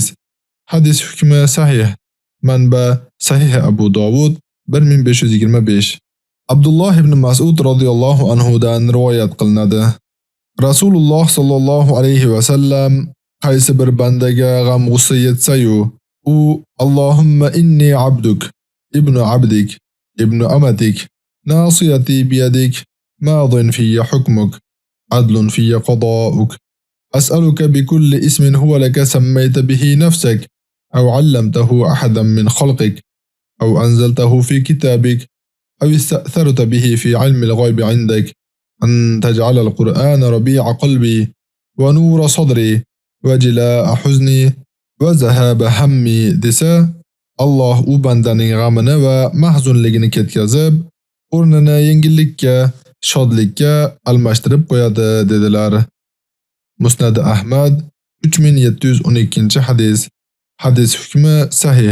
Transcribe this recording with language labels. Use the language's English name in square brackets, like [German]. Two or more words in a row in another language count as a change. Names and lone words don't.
[Uzbek] Hadis hukmi sahih. Manba Sahih Abu Dovud 1525. Abdulloh ibn Mas'ud [Arabic] رضي الله عنه [Uzbek] dan rivoyat qilinadi. [Arabic] Rasululloh صلى الله عليه وسلم [Uzbek] qaysi bir bandaga g'am-g'ussa yetsa-yu, u [Arabic] اللهم إني عبدك ابن عبدك ابن أمتك ناصيتي بيدك ماض في حكمك عدل في قضاؤك. أسألك بكل اسم هو لك سميت به نفسك أو علمته أحدا من خلقك أو أنزلته في كتابك, أو استأثرت به في علم الغيب عندك أن تجعل القرآن ربيع قلبي ونور صدري وجلاء حزني وذهاب همي [Uzbek] desa, Alloh u bandaning g'amini va mahzunligini ketkazib, o'rnini yengillikka shodlikka almashtirib qo'yadi dedilar. Musnad Ahmad 3712-hadis. Hadis hukmi sahih.